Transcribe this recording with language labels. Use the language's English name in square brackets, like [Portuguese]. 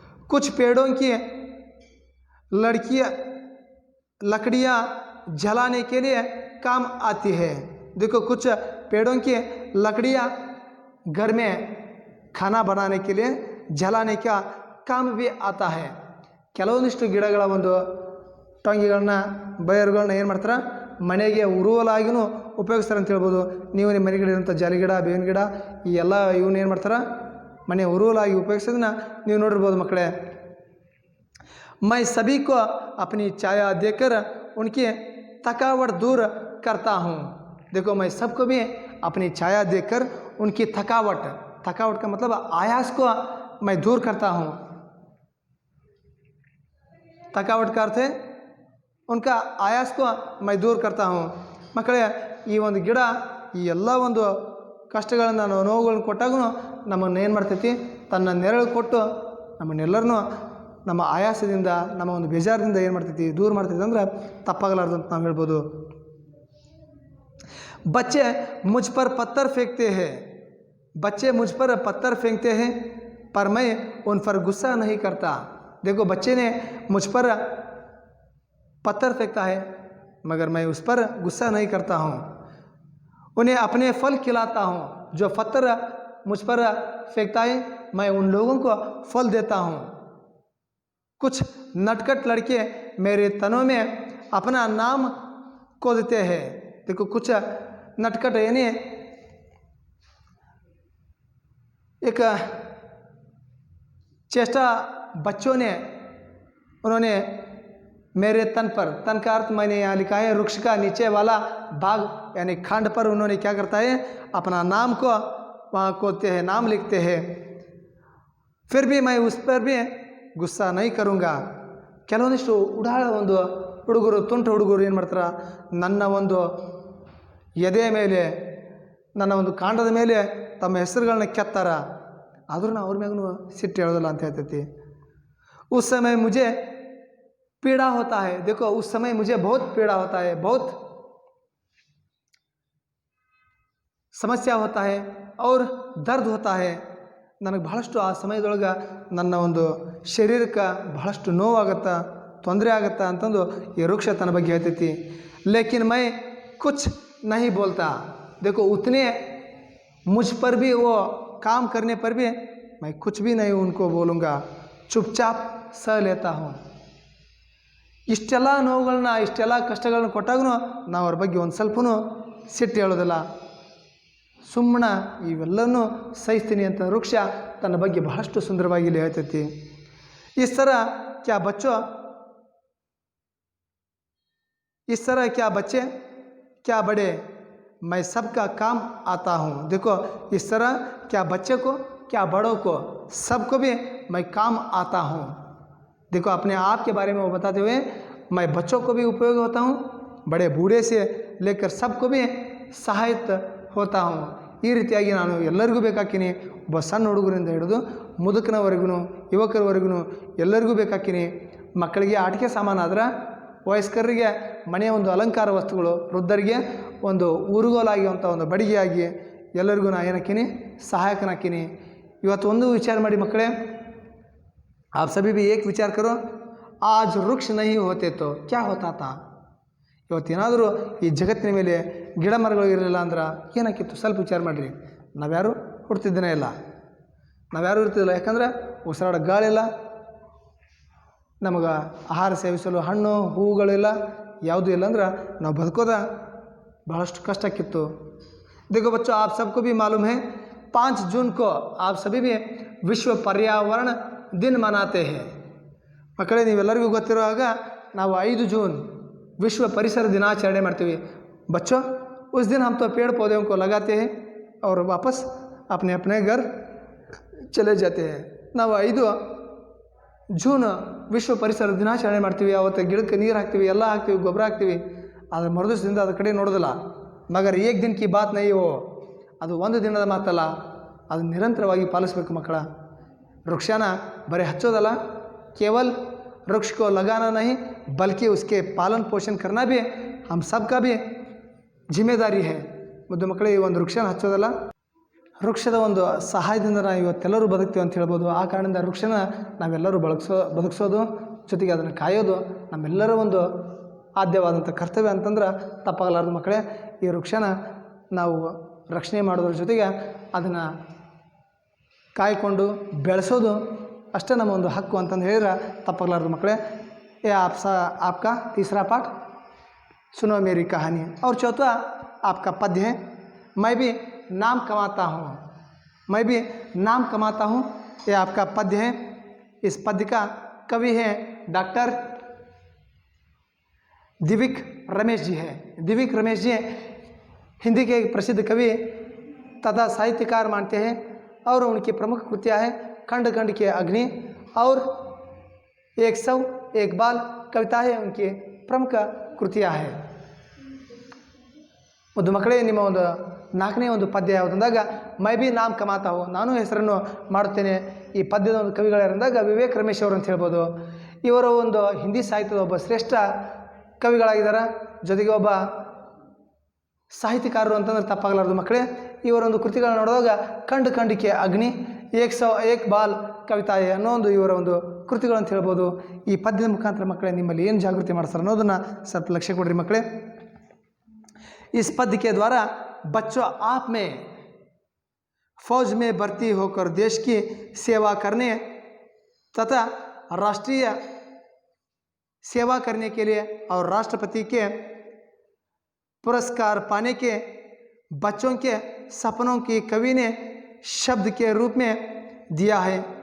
[Hindi] कुछ पेड़ों की लकड़ियाँ जलाने के लिए काम आती है. देखो कुछ पेड़ों की लकड़ियाँ घर में खाना बनाने के लिए जलाने का काम भी आता है. [Kannada] ಕೆಲವೊಂದಿಷ್ಟು ಗಿಡಗಳ ಒಂದು ಟೊಂಗಿಗಳನ್ನ ಬಯರುಗಳನ್ನ ಏನು ಮಾಡ್ತಾರೆ, ಮನೆಗೆ ಉರುವಲಾಗಿನೂ ಉಪಯೋಗಿಸ್ತಾರೆ ಅಂತ ಹೇಳ್ಬೋದು. ನೀವು ನಿಮ್ಮ ಮನೆಗಡೆ ಇರೋಂಥ ಜಾಲಿಗಿಡ, ಬೇವಿನ ಗಿಡ, ಈ ಎಲ್ಲ ಇವನ್ನ ಏನು ಮಾಡ್ತಾರೆ, ಮನೆ ಉರುವಲಾಗಿ ಉಪಯೋಗಿಸೋದನ್ನ ನೀವು ನೋಡಿರ್ಬೋದು ಮಕ್ಕಳೇ. [Hindi] मैं सभी को अपनी छाया देकर उनकी थकावट दूर करता हूँ. देखो मैं सबको भी अपनी छाया देकर उनकी थकावट का मतलब आयास को मैं दूर करता हूँ. थकावट का अर्थ है उनका आयास को मैं दूर करता हूँ. [Kannada] ಮಕ್ಕಳೇ, ಈ ಒಂದು ಗಿಡ ಈ ಎಲ್ಲ ಒಂದು ಕಷ್ಟಗಳನ್ನು ನೋವುಗಳನ್ನು ಕೊಟ್ಟಾಗೂ ನಮ್ಮನ್ನು ಏನು ಮಾಡ್ತೈತಿ, ತನ್ನ ನೆರಳು ಕೊಟ್ಟು ನಮ್ಮನ್ನೆಲ್ಲರನ್ನೂ ನಮ್ಮ ಆಯಾಸದಿಂದ, ನಮ್ಮ ಒಂದು ಬೇಜಾರದಿಂದ ಏನು ಮಾಡ್ತೈತಿ, ದೂರ ಮಾಡ್ತೈತಿ ಅಂದ್ರೆ ತಪ್ಪಾಗಲಾರ್ದು ಅಂತ ನಾವು ಹೇಳ್ಬೋದು. [Hindi] बच्चे मुझ पर पत्थर फेंकते हैं. बच्चे मुझ पर पत्थर फेंकते हैं पर मैं उन पर गुस्सा नहीं करता. देखो बच्चे ने मुझ पर पत्थर फेंकता है मगर मैं उस पर गुस्सा नहीं करता हूँ. उन्हें अपने फल खिलाता हूँ. जो पत्थर मुझ पर फेंकता है मैं उन लोगों को फल देता हूँ. कुछ नटखट लड़के मेरे तनों में अपना नाम खोदते हैं. देखो कुछ नटखट यानी एक चेष्टा बच्चों ने, उन्होंने मेरे तन पर, तन का अर्थ मैंने यहाँ लिखा है वृक्ष का नीचे वाला भाग यानी खंड पर उन्होंने क्या करता है, अपना नाम को वहाँ खोदते हैं, नाम लिखते हैं. फिर भी मैं उस पर भी ಗುಸ್ಸಾ ನೈ ಕರುಂಗಾ. [Kannada] ಕೆಲವೊಂದಿಷ್ಟು ಉಡಾಳ ಒಂದು ಹುಡುಗರು, ತುಂಟ ಹುಡುಗರು ಏನು ಮಾಡ್ತಾರೆ, ನನ್ನ ಒಂದು ಎದೆ ಮೇಲೆ, ನನ್ನ ಒಂದು ಕಾಂಡದ ಮೇಲೆ ತಮ್ಮ ಹೆಸರುಗಳನ್ನ ಕೆತ್ತಾರ, ಆದ್ರೂ ನಾವು ಅವ್ರ ಮ್ಯಾಗೂ ಸಿಟ್ಟು ಹೇಳೋದಿಲ್ಲ ಅಂತ ಹೇಳ್ತೈತಿ. [Hindi] उस समय मुझे पीड़ा होता है. देखो उस समय मुझे बहुत पीड़ा होता है, बहुत समस्या होता है और दर्द होता है. [Kannada] ನನಗೆ ಬಹಳಷ್ಟು ಆ ಸಮಯದೊಳಗೆ ನನ್ನ ಒಂದು ಶರೀರಕ್ಕೆ ಬಹಳಷ್ಟು ನೋವಾಗುತ್ತಾ, ತೊಂದರೆ ಆಗುತ್ತಾ ಅಂತಂದು ಈ ವೃಕ್ಷ ತನ್ನ ಬಗ್ಗೆ ಹೇಳ್ತೈತಿ. [Hindi] लेकिन मैं कुछ नहीं बोलता. देखो उतने मुझ पर भी वो काम करने पर भी मैं कुछ भी नहीं उनको बोलूँगा, चुपचाप सह लेता हूँ. [Kannada] ಇಷ್ಟೆಲ್ಲ ನೋವುಗಳನ್ನ, ಇಷ್ಟೆಲ್ಲ ಕಷ್ಟಗಳನ್ನ ಕೊಟ್ಟಾಗೂ ನಾವು ಅವ್ರ ಬಗ್ಗೆ ಒಂದು ಸ್ವಲ್ಪನೂ ಸಿಟ್ಟು ಹೇಳೋದಿಲ್ಲ, ಸುಮ್ಮನೆ ಇವೆಲ್ಲನೂ ಸಹಿಸ್ತೀನಿ ಅಂತ ವೃಕ್ಷ ತನ್ನ ಬಗ್ಗೆ ಬಹಳಷ್ಟು ಸುಂದರವಾಗಿ ಇಲ್ಲಿ ಹೇಳ್ತೈತಿ. [Hindi] इस तरह क्या बच्चे क्या बड़े मैं सबका काम आता हूँ. देखो इस तरह क्या बच्चे को, क्या बड़ों को, सबको भी मैं काम आता हूँ. देखो अपने आप के बारे में वो बताते हुए मैं बच्चों को भी उपयोग होता हूँ, बड़े बूढ़े से लेकर सबको भी सहायक होता हूँ. [Kannada] ಈ ರೀತಿಯಾಗಿ ನಾನು ಎಲ್ಲರಿಗೂ ಬೇಕಾಗ್ತೀನಿ. ಒಬ್ಬ ಸಣ್ಣ ಹುಡುಗರಿಂದ ಹಿಡಿದು ಮುದುಕನವರೆಗೂ, ಯುವಕರವರೆಗೂ ಎಲ್ಲರಿಗೂ ಬೇಕಾಗ್ತೀನಿ. ಮಕ್ಕಳಿಗೆ ಆಟಿಕೆ ಸಾಮಾನಾದ್ರೆ, ವಯಸ್ಕರಿಗೆ ಮನೆಯ ಒಂದು ಅಲಂಕಾರ ವಸ್ತುಗಳು, ವೃದ್ಧರಿಗೆ ಒಂದು ಊರುಗೋಲಾಗಿರುವಂಥ ಒಂದು ಬಡಿಗೆಯಾಗಿ ಎಲ್ಲರಿಗೂ ನಾ ಏನಕ್ಕೀನಿ, ಸಹಾಯಕನಾಕ್ಕೀನಿ। ಇವತ್ತು ಒಂದು ವಿಚಾರ ಮಾಡಿ ಮಕ್ಕಳೇ, [Hindi] आप सभी भी एक विचार करो, आज वृक्ष नहीं होते तो क्या होता था। [Kannada] ಇವತ್ತೇನಾದರೂ ಈ ಜಗತ್ತಿನ ಮೇಲೆ ಗಿಡ ಮರಗಳು ಇರಲಿಲ್ಲ ಅಂದ್ರೆ ಏನಾಕಿತ್ತು? ಸ್ವಲ್ಪ ವಿಚಾರ ಮಾಡಿರಿ। ನಾವ್ಯಾರು ಹುಡ್ತಿದ್ದೇನೆ ಇಲ್ಲ, ನಾವ್ಯಾರು ಇರ್ತಿದ್ದಿಲ್ಲ, ಯಾಕಂದ್ರೆ ಉಸಿರಾಡ ಗಾಳಿಲ್ಲ, ನಮಗೆ ಆಹಾರ ಸೇವಿಸಲು ಹಣ್ಣು ಹೂವುಗಳಿಲ್ಲ, ಯಾವುದೂ ಇಲ್ಲ ಅಂದ್ರೆ ನಾವು ಬದುಕೋದ ಬಹಳಷ್ಟು ಕಷ್ಟ ಆಕ್ಕಿತ್ತು। [Hindi] देखो बच्चों, आप सबको भी मालूम है 5 जून को आप सभी भी विश्व पर्यावरण दिन मनाते हैं। [Kannada] ಮಕ್ಕಳೇ, ನೀವೆಲ್ಲರಿಗೂ ಗೊತ್ತಿರೋ ಹಾಗ ನಾವು 5 [Hindi] जून विश्व परिसर [Kannada] दिनाचರಣೆ ಮಾಡ್ತೀವಿ। [Hindi] बच्चों, उस दिन हम तो पेड़ पौधों को लगाते हैं और वापस अपने अपने घर चले जाते हैं। [Kannada] ನಾವು 5 जून ವಿಶ್ವ ಪರಿಸರ ದಿನಾಚರಣೆ ಮಾಡ್ತೀವಿ। ಅವತ್ತು ಗಿಡಕ್ಕೆ ನೀರು ಹಾಕ್ತೀವಿ, ಎಲ್ಲ ಹಾಕ್ತೀವಿ, ಗೊಬ್ಬರ ಹಾಕ್ತೀವಿ, ಆದರೆ ಮರುದಿವಸದಿಂದ ಅದ್ರ ಕಡೆ ನೋಡೋದಿಲ್ಲ। [Hindi] ಮಗರ್ ಏಕ್ ದಿನ ಕಿ ಬಾತ್ ನಹೀ ಹೋ, [Kannada] ಅದು ಒಂದು ದಿನದ ಮಾತಲ್ಲ, ಅದು ನಿರಂತರವಾಗಿ ಪಾಲಿಸಬೇಕು ಮಕ್ಕಳ। ವೃಕ್ಷನ ಬರೀ ಹಚ್ಚೋದಲ್ಲ, ಕೇವಲ [Hindi] वृक्ष को लगाना नहीं बल्कि उसके पालन पोषण करना भी हम सब का भी जिम्मेदारी है। [Kannada] ಮುದ್ದು ಮಕ್ಕಳೇ, ಈ ಒಂದು ವೃಕ್ಷನ ಹಚ್ಚೋದಲ್ಲ, ವೃಕ್ಷದ ಒಂದು ಸಹಾಯದಿಂದ ನಾವು ಇವತ್ತೆಲ್ಲರೂ ಬದುಕ್ತೀವಿ ಅಂತ ಹೇಳ್ಬೋದು। ಆ ಕಾರಣದಿಂದ ವೃಕ್ಷನ ನಾವೆಲ್ಲರೂ ಬದುಕಿಸೋದು, ಜೊತೆಗೆ ಅದನ್ನು ಕಾಯೋದು ನಮ್ಮೆಲ್ಲರ ಒಂದು ಆದ್ಯವಾದಂಥ ಕರ್ತವ್ಯ ಅಂತಂದ್ರೆ ತಪ್ಪಾಗಲಾರ್ದು ಮಕ್ಕಳೇ। ಈ ವೃಕ್ಷನ ನಾವು ರಕ್ಷಣೆ ಮಾಡೋದ್ರ ಜೊತೆಗೆ ಅದನ್ನು ಕಾಯ್ಕೊಂಡು ಬೆಳೆಸೋದು ಅಷ್ಟೇ ನಮ್ಮ ಒಂದು ಹಕ್ಕು ಅಂತಂದು ಹೇಳಿದ್ರೆ ತಪ್ಪಾಗಲಾರ್ದು ಮಕ್ಕಳೇ। [Hindi] ये आपका तीसरा पाठ सुनो मेरी कहानी, और चौथा आपका पद्य है मैं भी नाम कमाता हूँ। मैं भी नाम कमाता हूँ, ये आपका पद्य है। इस पद्य का कवि है डॉक्टर दिविक रमेश जी है। दिविक रमेश जी हिंदी के एक प्रसिद्ध कवि तथा साहित्यकार मानते हैं, और उनकी प्रमुख कृतियाँ हैं खंड खंड के अग्नि और 101 बाल कविताएं उनकी प्रमुख कृतियाँ हैं। [Kannada] ಒಂದು ಮಕ್ಕಳೇ, ನಿಮ್ಮ ಒಂದು 4ನೇ ಒಂದು ಪದ್ಯ ಯಾವುದಂದಾಗ [Hindi] ಮೈ ಬಿ ನಾಮ್ ಕಮಾತಾ ಹೋ, [Kannada] ನಾನು ಹೆಸರನ್ನು ಮಾಡುತ್ತೇನೆ। ಈ ಪದ್ಯದ ಒಂದು ಕವಿಗಳಾರಂದಾಗ ವಿವೇಕ್ ರಮೇಶ್ ಅವರು ಅಂತ ಹೇಳ್ಬೋದು। ಇವರು ಒಂದು ಹಿಂದಿ ಸಾಹಿತ್ಯದ ಒಬ್ಬ ಶ್ರೇಷ್ಠ ಕವಿಗಳಾಗಿದ್ದಾರೆ, ಜೊತೆಗೆ ಒಬ್ಬ ಸಾಹಿತ್ಯಕಾರರು ಅಂತಂದ್ರೆ ತಪ್ಪಾಗಲಾರದು ಮಕ್ಕಳೇ। ಇವರೊಂದು ಕೃತಿಗಳನ್ನ ನೋಡಿದಾಗ ಖಂಡ ಖಂಡಿಕೆ ಅಗ್ನಿ 101 ಬಾಲ್ ಕವಿತಾಯ ಅನ್ನೋ ಒಂದು ಇವರ ಒಂದು ಕೃತಿಗಳು ಅಂತ ಹೇಳ್ಬೋದು। ಈ ಪದ್ಯದ ಮುಖಾಂತರ ಮಕ್ಕಳೇ ನಿಮ್ಮಲ್ಲಿ ಏನು ಜಾಗೃತಿ ಮಾಡ್ತಾರೆ ಅನ್ನೋದನ್ನು ಸ್ವಲ್ಪ ಲಕ್ಷ್ಯ ಕೊಡ್ರಿ ಮಕ್ಕಳೇ। [Hindi] इस पद्य के द्वारा बच्चों आप में फौज में भर्ती होकर देश की सेवा करने तथा राष्ट्रीय सेवा करने के लिए और राष्ट्रपति के पुरस्कार पाने के बच्चों के सपनों की कवि ने शब्द के रूप में दिया है।